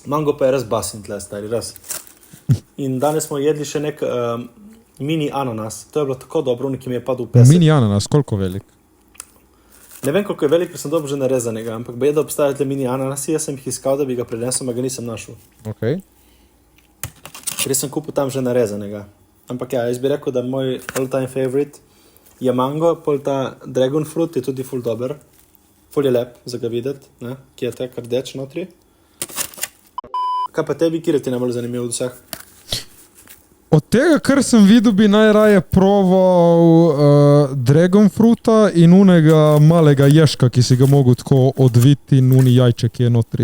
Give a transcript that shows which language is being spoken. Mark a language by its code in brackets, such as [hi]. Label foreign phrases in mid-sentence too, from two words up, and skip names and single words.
[sl] Mango pa je res basen tle, stari, res. In danes smo jedli še nek mini ananas. To je bilo tako dobro, ki mi je padel v pesek. Mini ananas, koliko velik? Ne vem, koliko je velik, ker sem dobil že narezanega, ampak bej, da obstajajo tle mini ananasi, jaz sem jih iskal, da bi ga prinesel, a ga nisem našel. Okay. Ker sem kupil tam že narezanega. Ampak ja, jaz bi rekel, da moj [en] all-time favorite [sl] je mango, pol ta [en] dragon fruit [sl] je tudi ful dober. Ful je lep za ga videti, ne? Ki je tak rdeč notri. Kaj pa tebi, kjer je ti najbolj zanimiv od vseh? Od tega, kar sem videl, bi najraje proval [en] dragon fruta [sl] in unega malega ješka, ki si ga mogel tako odviti in uni jajče, ki je notri.